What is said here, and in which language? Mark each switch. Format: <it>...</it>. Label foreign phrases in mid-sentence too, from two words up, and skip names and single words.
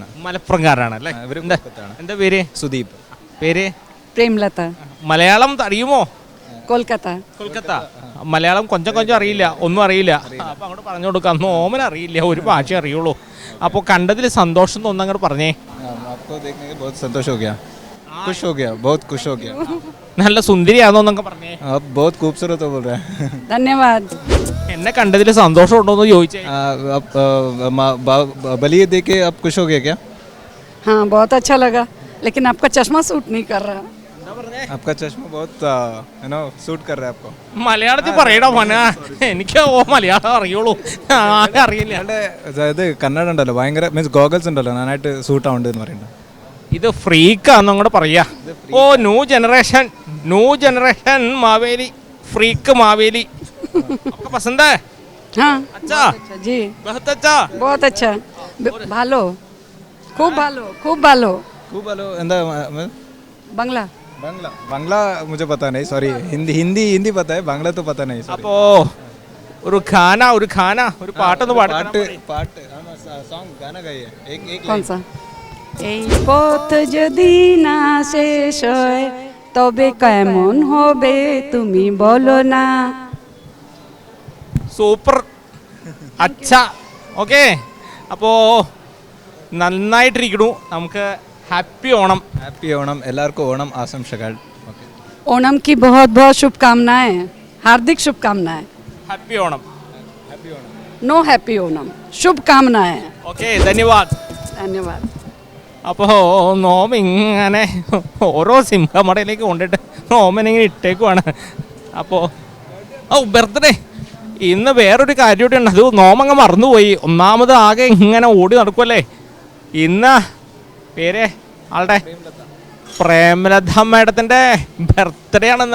<ml>മലപ്പുറംകാരാണ് അല്ലേ? എന്താ പേര്? സുദീപ്. പേര്? പ്രേംലത. മലയാളം അറിയുമോ? कोलकाता കൊൽക്കത്ത. മലയാളം കൊഞ്ചം കൊഞ്ചം അറിയില്ല, ഒന്നും അറിയില്ല. അപ്പോൾ അങ്ങോട്ട് പറഞ്ഞു കൊടുക്കാം. നോമൻ അറിയില്ല, ഒരു ഭാഷ അറിയുള്ളൂ. അപ്പോൾ കണ്ടതിൽ സന്തോഷം തോന്നുന്നു അങ്ങോട്ട് പറഞ്ഞേ.</ml> <hi>आपको देखने के बहुत संतोष हो गया, खुश हो गया, बहुत खुश हो गया.</hi> <ml>നല്ല സുന്ദരിയാണോ എന്നൊക്കെ പറഞ്ഞേ.</ml> <hi>आप बहुत खूबसूरत हो बोल रहे हैं. धन्यवाद.</hi> <ml>എന്നെ കണ്ടതിൽ സന്തോഷം ഉണ്ടോ എന്ന് ചോദിച്ചേ.</ml> <hi>आप बलिए देख के आप खुश हो गए क्या? हाँ बहुत अच्छा लगा, लेकिन आपका चश्मा सूट नहीं कर रहा. आपका चश्मा बहुत सूट कर रहा है आपको.</hi> <ml>മലയാളത്തിൽ പറയടാ മോന, എനിക്ക് മലയാളം അറിയുള്ളൂ, അറിയില്ല. ഇത് കന്നഡ ഉണ്ടല്ലോ, ഭയങ്കര മീൻസ് ഗോഗിൾസ് ഉണ്ടല്ലോ, നന്നായിട്ട് സൂട്ട് ആവുന്നുണ്ട് എന്ന് പറയുന്നത്. ഇത് ഫ്രീക്കാന്ന് അങ്ങോട്ട് പറയാ. ഓ</ml> <en>new generation</en> <ml>മാവേലി, ഫ്രീക്ക് മാവേലി.</ml> <hi>आपको पसंद है? हाँ अच्छा जी, बहुत अच्छा.</hi> <bn>ভালো, খুব ভালো, খুব ভালো. খুব হেলো</bn> <ml>എന്താ</ml> <hi>बंगला बांग्ला मुझे पता नहीं, सॉरी. हिंदी पता है, बांग्ला तो पता नहीं.</hi> <ml>അപ്പോ ഒരു ഖാന ഒരു പാട്ടൊന്ന് പാട്ട്</ml> <hi>सॉन्ग गाना गाइए एक कौन सा?</hi> <bn>এই পথ যদি না শেষ হয় তবে কেমন হবে তুমি বলো না.</bn> <ml>സൂപ്പർ, അച്ഛ. ഓക്കെ, അപ്പോൾ നന്നായിട്ടിരിക്കണു. നമുക്ക് ഹാപ്പി ഓണം. എല്ലാവർക്കും ഓണം ആശംസകൾ.</ml> <hi>ओणम की बहुत बहुत शुभकामनाएं, हार्दिक शुभकामनाएं.</hi> <ml>ഹാപ്പി ഓണം.</ml> <en>no happy</en> <hi>ओणम, शुभकामनाएं.</hi> <ml>ഓക്കെ, ധന്യവാദ്.</ml> <hi>धन्यवाद.</hi> <ml>അപ്പോൾ നോം ഇങ്ങനെ ഓരോ സിംഹമടയിലേക്ക് കൊണ്ടിട്ട് നോമനിങ്ങനെ ഇട്ടേക്കുവാണ്. അപ്പോൾ ബർത്ത്ഡേ ഇന്ന് വേറൊരു കാര്യമൊക്കെ ഉണ്ട്, അത് നോമങ്ങ് മറന്നുപോയി. ഒന്നാമത് ആകെ ഇങ്ങനെ ഓടി നടക്കുമല്ലേ. ഇന്ന് പേര് ആളുടെ പ്രേമലത മാഡത്തിൻ്റെ ബർത്ത്ഡേ ആണെന്ന്.</ml>